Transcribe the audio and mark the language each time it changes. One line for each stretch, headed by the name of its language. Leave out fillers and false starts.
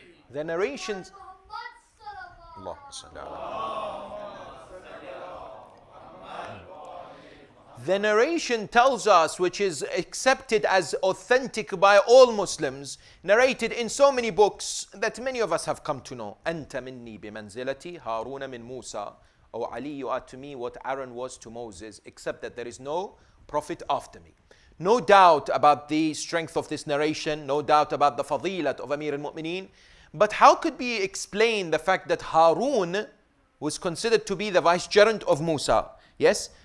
English: The narrations. Allah The narration tells us, which is accepted as authentic by all Muslims, narrated in so many books that many of us have come to know.
Arabic: أنت مني بمنزلتي هارون من موسى.
English: O Ali, you are to me what Aaron was to Moses, except that there is no prophet after me. No doubt about the strength of this narration, no doubt about the fadilat of Amir al-Mu'mineen. But how could we explain the fact that Harun was considered to be the vicegerent of Musa? Yes?